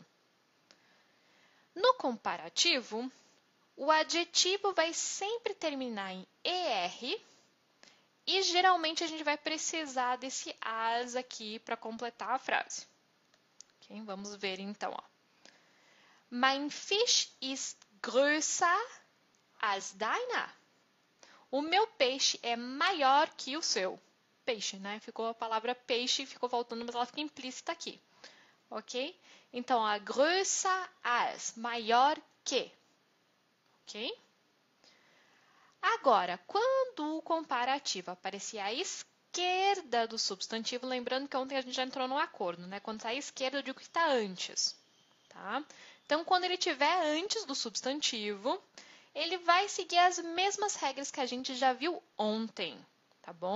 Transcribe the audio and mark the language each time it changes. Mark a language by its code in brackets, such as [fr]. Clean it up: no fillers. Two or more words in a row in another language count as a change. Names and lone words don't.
[pt] No comparativo, o adjetivo vai sempre terminar em ER e geralmente a gente vai precisar desse as aqui para completar a frase. Okay? Vamos ver então. Ó. [de] Mein Fisch ist größer als deiner. [pt] O meu peixe é maior que o seu. Peixe, né? Ficou a palavra peixe, ficou faltando, mas ela fica implícita aqui. Ok? Então, a [de] größer als, [pt] maior que. Ok? Agora, quando o comparativo aparecer à esquerda do substantivo, lembrando que ontem a gente já entrou num acordo, né? Quando está à esquerda, eu digo que está antes. Tá? Então, quando ele estiver antes do substantivo, ele vai seguir as mesmas regras que a gente já viu ontem, tá bom?